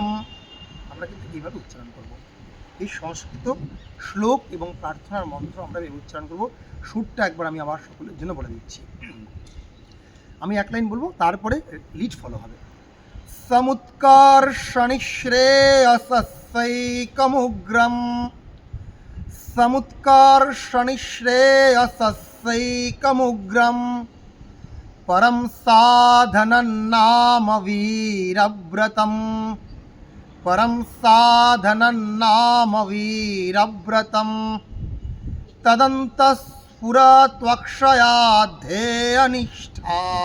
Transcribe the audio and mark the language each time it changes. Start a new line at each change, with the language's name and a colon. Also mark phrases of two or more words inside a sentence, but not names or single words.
Bangla: আমরা কিন্তু এইভাবে উচ্চারণ করব। এই সংস্কৃত শ্লোক এবং প্রার্থনার মন্ত্র আমরা এই উচ্চারণ করব। সুরটা একবার আমি আবার সকলের জন্য বলে দিচ্ছি। আমি এক লাইন বলবো, তারপরে লিড ফলো হবে।
Sanskrit: সমুৎকর্ষ নিঃশ্রেয়সস্য श्रेयसस्यैकमुग्रम् समुत्कर्षणिश्रेयसस्यैकमुग्रम् परं साधनं नाम वीरव्रतम् परं साधनं नाम वीरव्रतम् तदन्तस्फुरत्वक्षयाद्धेयनिष्ठा